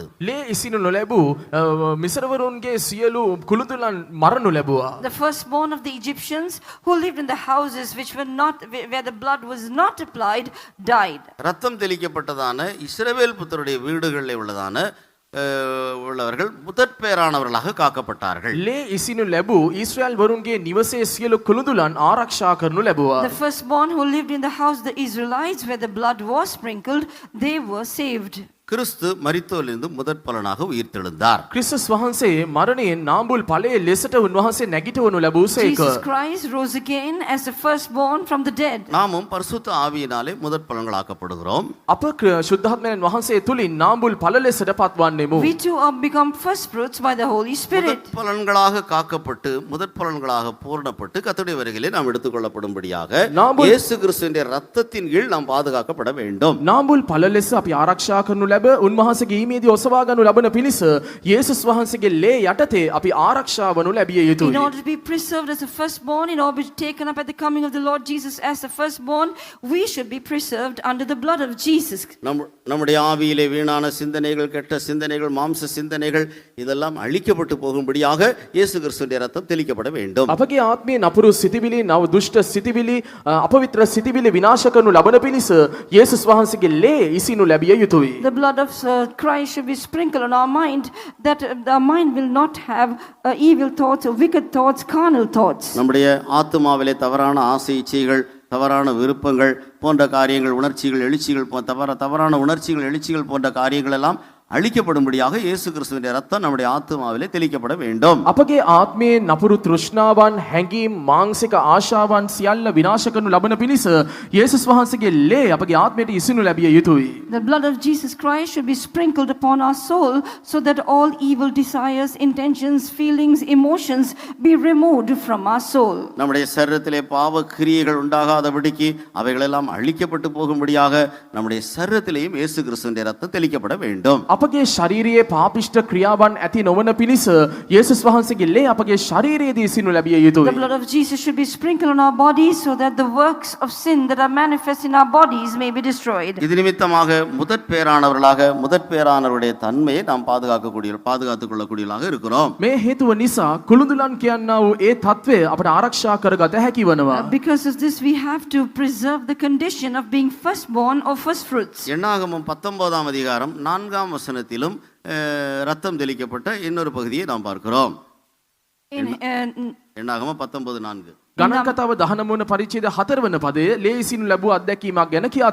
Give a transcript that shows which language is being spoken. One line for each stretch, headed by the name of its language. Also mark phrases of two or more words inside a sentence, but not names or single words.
Sinhala: ලේ ඉසිනු නොලැබූ මිසරවරුන්ගේ සියලු කුළුතුලන් මරණු ලැබුවා.
English: The firstborn of the Egyptians who lived in the houses which were not where the blood was not applied died.
Tamil: ரத்தம் தெளிக்கப்பட்டதான இஸ்ரவேல் புத்திரருடைய வீடுகளில் உள்ளவர்கள் முதற்பேரானவர்களாக காக்கப்பட்டார்கள்.
Sinhala: ලේ ඉසිනු ලැබූ ඊශ්‍රායල් වරුන්ගේ නිවසේ සියලු කුළුතුලන් ආරක්ෂා කරනු ලැබුවා.
English: The firstborn who lived in the house, the Israelites, where the blood was sprinkled, they were saved.
Tamil: கிறிஸ்து மரித்தோரிலிருந்து முதற் பலனாக உயிர்த்தெழுந்தார்.
Sinhala: ක්‍රිස්තුස් වහන්සේ මරණයෙන් නාඹුල් ඵලයේ ලෙසට උන්වහන්සේ නැගිටවනු ලැබූසේක.
English: Jesus Christ rose again as the firstborn from the dead.
Tamil: நாமும் பரிசுத்த ஆவியினாலே முதற் பலன்களாக்கப்படுகிறோம்.
Sinhala: අප ශුද්ධාත්මයන් වහන්සේ තුලින් නාඹුල් ඵල ලෙසට පත්වන්නෙමු.
English: We too are become first fruits by the Holy Spirit.
Tamil: முதற் பலன்களாக காக்கப்பட்டு முதற் பலன்களாக பூரணப்பட்டு கர்த்தருடைய வருகையிலே நாம் எடுத்துக்கொள்ளப்படும்படியாக இயேசு கிறிஸ்துவின் இரத்தத்தின் கீழ் நாம் பாதுகாக்கப்பட வேண்டும்.
Sinhala: නාඹුල් ඵල ලෙස අපි ආරක්ෂා කරනු උන්වහන්සේගේ ඊමේදී ඔසවා ගන්නු ලබන පිණිස යේසුස් වහන්සේගේ ලේ යටතේ අපි ආරක්ෂා වනු ලැබිය යුතුයි.
English: In order to be preserved as a firstborn, in order to be taken up at the coming of the Lord Jesus as the firstborn, we should be preserved under the blood of Jesus.
Tamil: நம்முடைய ஆவியிலே வீணான சிந்தனைகள், கெட்ட சிந்தனைகள், மாம்ச சிந்தனைகள் இதெல்லாம் அழிக்கப்பட்டு போகும்படியாக இயேசு கிறிஸ்துவின் இரத்தம் தெளிக்கப்பட வேண்டும்.
Sinhala: අපගේ ආත්මයේ නපුරු සිතිවිලි, නව දුෂ්ට සිතිවිලි, අපවිත්‍ර සිතිවිලි විනාශ කරනු ලබන පිණිස යේසුස් වහන්සේගේ ලේ ඉසිනු ලැබිය යුතුයි.
English: The blood of Christ should be sprinkled on our mind, that our mind will not have evil thoughts or wicked thoughts, carnal thoughts.
Tamil: நம்முடைய ஆத்துமாவிலே தவறான ஆசை இச்சைகள், தவறான விருப்பங்கள் போன்ற காரியங்கள், உணர்ச்சிகள், எழுச்சிகள், தவறான உணர்ச்சிகள், எழுச்சிகள் போன்ற காரியங்கள் எல்லாம் அழிக்கப்படும்படியாக இயேசு கிறிஸ்துவின் இரத்தம் நம்முடைய ஆத்துமாவிலே தெளிக்கப்பட வேண்டும்.
Sinhala: අපගේ ආත්මයේ නපුරු තෘෂ්ණාවන්, හැඟීම්, මාංශික ආශාවන් සියල්ල විනාශ කරනු ලබන පිණිස යේසුස් වහන්සේගේ ලේ අපගේ ආත්මයට ඉසිනු ලැබිය යුතුයි.
English: The blood of Jesus Christ should be sprinkled upon our soul so that all evil desires, intentions, feelings, emotions be removed from our soul.
Tamil: நம்முடைய சரீரத்திலே பாவ கிரியைகள் உண்டாகாதபடிக்கு அவைகள் எல்லாம் அழிக்கப்பட்டு போகும்படியாக நம்முடைய சரீரத்திலேயும் இயேசு கிறிஸ்துவின் இரத்தம் தெளிக்கப்பட வேண்டும்.
Sinhala: අපගේ ශරීරයේ පාපිෂ්ඨ ක්‍රියාවන් ඇති නොවන පිණිස යේසුස් වහන්සේගේ ලේ අපගේ ශරීරයේදී සිනු ලැබිය
English: The
Sinhala: යුතුයි.
English: blood of Jesus should be sprinkled on our bodies so that the works of sin that are manifest in our bodies may be destroyed.
Tamil: இது நிமித்தமாக முதற் பேரானவர்களாக முதற் பேரானவருடைய தன்மையை நாம் பாதுகாத்துக் கொள்ளக்கூடியவர்களாக இருக்கிறோம்.
Sinhala: මේ හේතුව නිසා කුළුඳුලන් කියන්නා වූ ඒ තත්වය අපට ආරක්ෂා කරගත හැකි වනවා.
English: Because of this, we have to preserve the condition of being firstborn or first fruits.
Tamil: எண்ணாகமம் 19ஆம் அதிகாரம் 4ஆம் வசனத்திலும் ரத்தம் தெளிக்கப்பட்ட இன்னொரு பகுதியை நாம் பார்க்கிறோம். எண்ணாகமம் 19:4.
Sinhala: ගණන් කතාව 19 වන පරිච්ඡේද 4 වන පදයේ ලේසිනු ලැබූ අත්දැකීමක් ගැන කියා